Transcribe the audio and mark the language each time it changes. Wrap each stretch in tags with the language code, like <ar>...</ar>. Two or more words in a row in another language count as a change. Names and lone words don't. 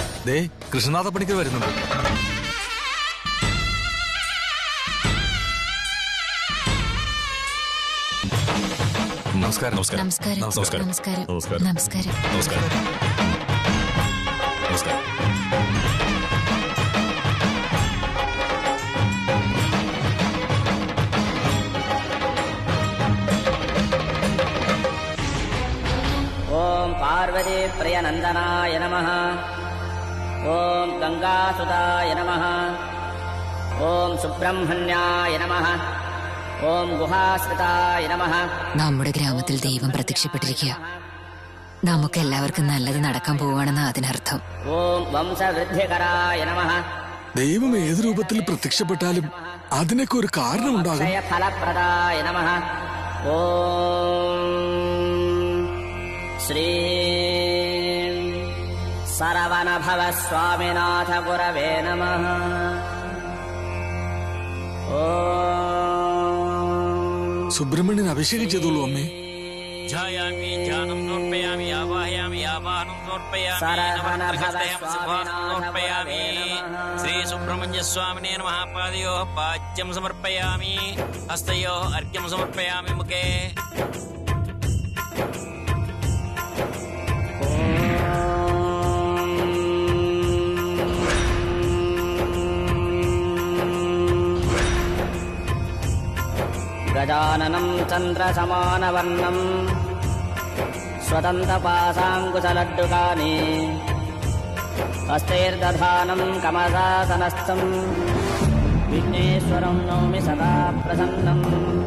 <ml>ദേ കൃഷ്ണനാഥ പണിക്കർ വരുന്നുണ്ട്. നമസ്കാരം. നമസ്കാരം നമസ്കാരം. നമസ്കാരം നമസ്കാരം. നമസ്കാരം. നമസ്കാരം. നമസ്കാരം.</ml> <sa>ॐ पार्वतीप्रियनन्दनाय नमः ॐ गङ्गासुताय नमः ॐ सुब्रह्मण्याय नमः ॐ गुहाश्रिताय नमः</sa> <ml>നമ്മുടെ ഗ്രാമത്തിൽ ദൈവം പ്രത്യക്ഷപ്പെട്ടിരിക്കുക. നമുക്ക് എല്ലാവർക്കും നല്ലത് നടക്കാൻ പോവാണെന്ന് അതിനർത്ഥം.</ml> <sa>ॐ वंशवृद्धिकराय नमः</sa> <ml>ദൈവം ഏത് രൂപത്തിൽ പ്രത്യക്ഷപ്പെട്ടാലും അതിനൊക്കെ ഒരു കാരണമുണ്ടാകും.</ml> <sa>क्षयफलप्रदाय नमः ॐ श्री सरवणभवस्वामिनाथ गुरवे नमः ॐ</sa> <ml>സുബ്രഹ്മണ്യൻ അഭിഷേകം ചെയ്തോളൂ അമ്മേ.</ml> <sa>ध्यायामि ध्यानं समर्पयामि आवाहयामि आवाहनं समर्पयामि समर्पयामि श्री सुब्रह्मण्य स्वामिने नमः पादयोः पाद्यं समर्पयामि हस्तयोः अर्घ्यं समर्पयामि मुखे गजाननं चन्द्रसमानवर्णं स्वदन्तपाशाङ्कुशलड्डुकानि हस्तैर्दधानं कमलासनस्थं विघ्नेश्वरं नौमि सदा प्रसन्नम्</sa>